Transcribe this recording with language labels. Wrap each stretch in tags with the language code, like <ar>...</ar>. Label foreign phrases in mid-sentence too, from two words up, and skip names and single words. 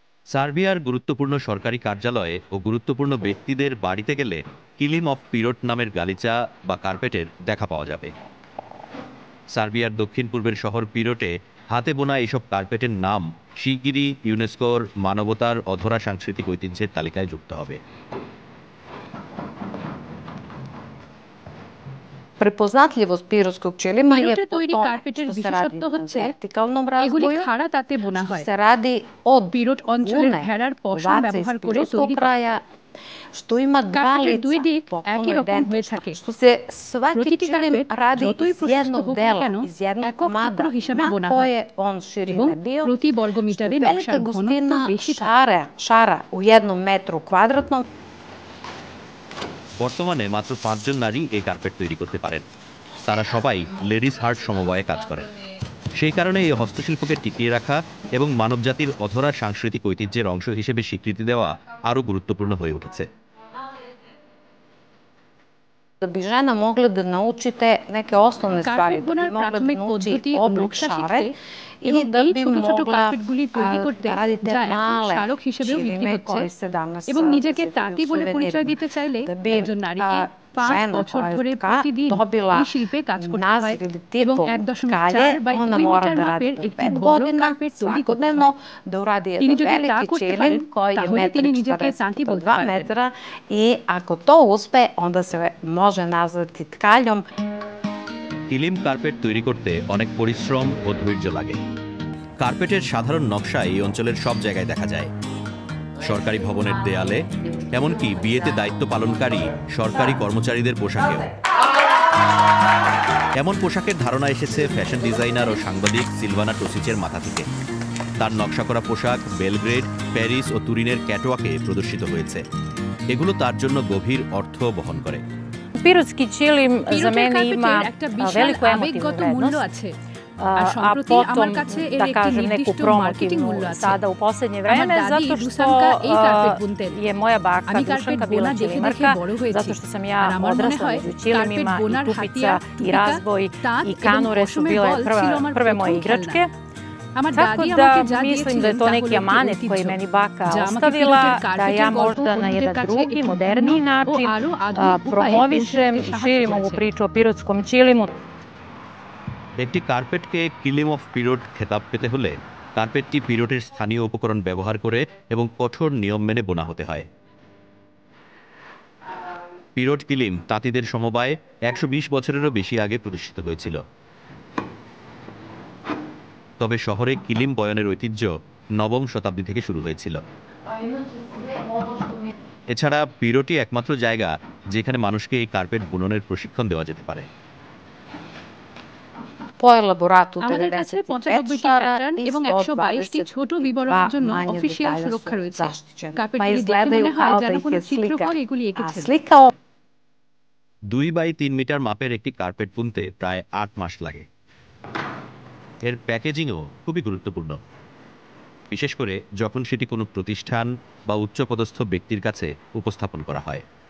<bn>সার্বিয়ার গুরুত্বপূর্ণ সরকারি কার্যালয়ে ও গুরুত্বপূর্ণ ব্যক্তিদের বাড়িতে গেলে কিলিম অফ পিরোট নামের গালিচা বা কার্পেটের দেখা পাওয়া যাবে। সার্বিয়ার দক্ষিণ পূর্বের শহর পিরোটে হাতে বোনা এসব কার্পেটের নাম শিগগিরই ইউনেস্কোর মানবতার অধরা সাংস্কৃতিক ঐতিহ্যের তালিকায় যুক্ত হবে।</bn> <sr>Prepoznatljivost pirotskog ćelima je</sr> <bn>পিরোটে</bn> <sr>po</sr> <bn>তৈরি</bn> <sr>tome</sr> <bn>কার্পেটের</bn> <sr>što se radi</sr> <bn>বিশেষত্ব</bn> <sr>na</sr> <bn>হচ্ছে</bn> <sr>vertikalnom</sr> <bn>এগুলি</bn> <sr>razboju,</sr> <bn>খাড়া তাতে বোনা</bn> <sr>što</sr> <bn>হয়।</bn> <sr>se radi od</sr> <bn>পিরোট অঞ্চলের</bn> <sr>vune</sr> <bn>ভেড়ার পশম</bn> <sr>ovaca iz</sr> <bn>ব্যবহার করে</bn> <sr>pirotskog</sr> <bn>তৈরি করে।</bn> <sr>kraja, što ima dva</sr> <bn>কার্পেটের দুই</bn> <sr>lica,</sr> <bn>দিক</bn> <sr>potpuno</sr> <bn>একই রকম হয়ে</bn> <sr>identična,</sr> <bn>থাকে।</bn> <sr>što se svaki</sr> <bn>প্রতিটি</bn> <sr>ćelim</sr> <bn>কার্পেট</bn> <sr>radi</sr> <bn>যতই</bn> <sr>iz</sr> <bn>প্রশস্ত</bn> <sr>jednog</sr> <bn>হোক না</bn> <sr>dela,</sr> <bn>কেন</bn> <sr>iz jednog</sr> <bn>একক</bn> <sr>komada</sr> <bn>টুকরো হিসাবে</bn> <sr>na</sr> <bn>বোনা হয়</bn> <sr>koje on</sr> <bn>এবং</bn> <sr>širine bio,</sr> <bn>প্রতি</bn> <sr>što</sr> <bn>বর্গমিটারে</bn> <sr>velika</sr> <bn>নকশার ঘনত্ব</bn> <sr>gustina</sr> <bn>বেশি থাকে।</bn> <sr>šara u jednom metru kvadratnom।</sr> <bn>বর্তমানে মাত্র 5 জন নারী এই কার্পেট তৈরি করতে পারেন। তারা সবাই লেডিস হার্ট সমবায়ে কাজ করেন। সেই কারণে এই হস্তশিল্পকে টিকিয়ে রাখা এবং মানবজাতির অধরা সাংস্কৃতিক ঐতিহ্যের অংশ হিসেবে স্বীকৃতি দেওয়া আরও গুরুত্বপূর্ণ হয়ে উঠেছে।</bn> <sr>Da bi žena mogla da naučite neke osnovne stvari,</sr> <bn>কার্পেট</bn> <sr>da bi</sr> <bn>বোনার</bn> <sr>mogla da</sr> <bn>প্রাথমিক</bn> <sr>nauči</sr> <bn>পদ্ধতি ও</bn> <sr>oblik</sr> <bn>নকশা</bn> <sr>šare</sr> <bn>শিখতে</bn> <sr>i</sr> <bn>এবং</bn> <sr>da</sr> <bn>এই</bn> <sr>bi</sr> <bn>ছোট ছোট</bn> <sr>mogla</sr> <bn>কার্পেটগুলি তৈরি করতে,</bn> <sr>da radite</sr> <bn>যা এখন</bn> <sr>male</sr> <bn>স্মারক হিসেবেও বিক্রি</bn> <sr>ćilime</sr> <bn>হচ্ছে,</bn> <sr>koji se danas</sr> <bn>এবং নিজেকে</bn> <sr>nazivaju</sr> <bn>তাঁতি বলে পরিচয়</bn> <sr>suvenirima.</sr> <bn>দিতে চাইলে</bn> <sr>Da bi</sr> <bn>একজন নারীকে 5</bn> <sr>žena</sr> <bn>বছর</bn> <sr>koja je</sr> <bn>ধরে</bn> <sr>tka</sr> <bn>প্রতিদিন</bn> <sr>dobila</sr> <bn>এই শিল্পে কাজ করতে হয়</bn> <sr>naziv ili</sr> <bn>এবং</bn> <sr>titulu</sr> <bn>1.4</bn> <sr>tkalje,</sr> <bn>বাই</bn> <sr>ona</sr> <bn>2</bn> <sr>mora</sr> <bn>মিটার</bn> <sr>da radi</sr> <bn>মাপের</bn> <sr>po</sr> <bn>একটি</bn> <sr>5</sr> <bn>বড়</bn> <sr>godina</sr> <bn>কার্পেট তৈরি করতে</bn> <sr>svakodnevno,</sr> <bn>হয়।</bn> <sr>da uradi</sr> <bn>তিনি</bn> <sr>jedan</sr> <bn>যদি তা</bn> <sr>veliki</sr> <bn>করতে</bn> <sr>ćilim</sr> <bn>পারেন</bn> <sr>koji je</sr> <bn>তাহলে তিনি নিজেকে</bn> <sr>1,40</sr> <bn>তাঁতি</bn> <sr>puta</sr> <bn>বলতে</bn> <sr>2</sr> <bn>পারবেন।</bn> <sr>metra i ako to uspe, onda se može nazvati tkaljom।</sr> <bn>কিলিম কার্পেট তৈরি করতে অনেক পরিশ্রম ও ধৈর্য লাগে। কার্পেটের সাধারণ নকশা এই অঞ্চলের সব জায়গায় দেখা যায়, সরকারি ভবনের দেয়ালে, এমনকি বিয়েতে দায়িত্ব পালনকারী সরকারি কর্মচারীদের পোশাকেও। এমন পোশাকের ধারণা এসেছে ফ্যাশন ডিজাইনার ও সাংবাদিক সিলভানা টোসিচের মাথা থেকে। তার নকশা করা পোশাক বেলগ্রেড, প্যারিস ও তুরিনের ক্যাটওয়াকে প্রদর্শিত হয়েছে। এগুলো তার জন্য গভীর অর্থ বহন করে।</bn> <sr>Pirotski ćilim za</sr> <bn>পিরোটের</bn> <sr>mene</sr> <bn>কার্পেটের</bn> <sr>ima</sr> <bn>একটা বিশাল</bn> <sr>veliku emotivnu</sr> <bn>আবেগগত মূল্য</bn> <sr>vrednost,</sr> <bn>আছে, আর</bn> <sr>a</sr> <bn>সম্প্রতি আমার</bn> <sr>potom,</sr> <bn>কাছে এর</bn> <sr>da</sr> <bn>একটি</bn> <sr>kažem, neku</sr> <bn>নির্দিষ্ট মার্কেটিং মূল্য</bn> <sr>promotivnu</sr> <bn>আছে।</bn> <sr>sada u poslednje</sr> <bn>আমার</bn> <sr>vreme,</sr> <bn>দাদি</bn> <sr>zato što</sr> <bn>দুসানকা এই কার্পেট বুনতেন।</bn> <sr>je moja baka</sr> <bn>আমি কার্পেট</bn> <sr>Dušanka</sr> <bn>বোনা</bn> <sr>bila</sr> <bn>দেখে দেখে</bn> <sr>ćilimarka,</sr> <bn>বড় হয়েছি,</bn> <sr>zato što sam</sr> <bn>আর</bn> <sr>ja</sr> <bn>আমার মনে</bn> <sr>odrasla</sr> <bn>হয়</bn> <sr>među</sr> <bn>কার্পেট</bn> <sr>ćilimima i</sr> <bn>বোনার</bn> <sr>tupica</sr> <bn>হাতিয়া,</bn> <sr>i</sr> <bn>টুপিকা,</bn> <sr>razboj</sr> <bn>তাঁত</bn> <sr>i</sr> <bn>এবং</bn> <sr>kanure su</sr> <bn>পশমের</bn> <sr>bile</sr> <bn>বল ছিল আমার</bn> <sr>prve moje</sr> <bn>প্রথম খেলনা।</bn> <sr>igračke.</sr> <bn>আমার</bn> <sr>Tako</sr> <bn>দাদি</bn> <sr>da</sr> <bn>আমাকে যা</bn> <sr>mislim da</sr> <bn>দিয়েছিলেন</bn> <sr>je to</sr> <bn>তা</bn> <sr>neki</sr> <bn>হলো একটি</bn> <sr>amanet koji</sr> <bn>ঐতিহ্য,</bn> <sr>meni baka</sr> <bn>যা আমাকে</bn> <sr>ostavila,</sr> <bn>পিরোটের</bn> <sr>da</sr> <bn>কার্পেটের</bn> <sr>ja</sr> <bn>গল্প</bn> <sr>možda na</sr> <bn>অন্যদের</bn> <sr>jedan</sr> <bn>কাছে</bn> <sr>drugi,</sr> <bn>একটু ভিন্ন</bn> <sr>moderniji</sr> <bn>ও</bn> <sr>način</sr> <bn>আরো আধুনিক উপায়ে পৌঁছে</bn> <sr>promovišem</sr> <bn>দিতে</bn> <sr>i</sr> <bn>সাহায্য</bn> <sr>širim ovu</sr> <bn>করেছে।</bn> <sr>priču o pirotskom ćilimu.</sr> <bn>একটি কার্পেটকে কিলিম অফ পিরোট খেতাব পেতে হলে কার্পেটটি পিরোটের স্থানীয় উপকরণ ব্যবহার করে এবং কঠোর নিয়ম মেনে বোনা হতে হয়। পিরোট কিলিম তাঁতিদের সমবায় 120 বছরেরও বেশি আগে প্রতিষ্ঠিত হয়েছিল। তবে শহরে কিলিম বয়নের ঐতিহ্য নবম শতাব্দী থেকে শুরু হয়েছিল। এছাড়া পিরোটই একমাত্র জায়গা যেখানে মানুষকে এই কার্পেট বুননের প্রশিক্ষণ দেওয়া যেতে পারে।</bn> <sr>Po elaboratu</sr> <bn>আমাদের কাছে</bn> <sr>95</sr> <bn>95টি</bn> <sr>šara</sr> <bn>প্যাটার্ন</bn> <sr>i</sr> <bn>এবং 122টি ছোট বিবরণের</bn> <sr>122</sr> <bn>জন্য</bn> <sr>manje</sr> <bn>অফিসিয়াল</bn> <sr>detalja</sr> <bn>সুরক্ষা</bn> <sr>su</sr> <bn>রয়েছে।</bn> <sr>zaštićeni. Pa</sr> <bn>কার্পেটগুলি দেখে</bn> <sr>izgledaju</sr> <bn>মনে হয়</bn> <sr>kao</sr> <bn>যেন</bn> <sr>da ih</sr> <bn>কোনো</bn> <sr>je</sr> <bn>চিত্রকর এগুলি এঁকেছেন।</bn> <sr>slikao।</sr> <bn>2 বাই 3 মিটার মাপের একটি কার্পেট বুনতে প্রায় 8 মাস লাগে। এর প্যাকেজিংও খুবই গুরুত্বপূর্ণ, বিশেষ করে যখন সেটি কোনো প্রতিষ্ঠান বা উচ্চপদস্থ ব্যক্তির কাছে উপস্থাপন করা হয়।</bn>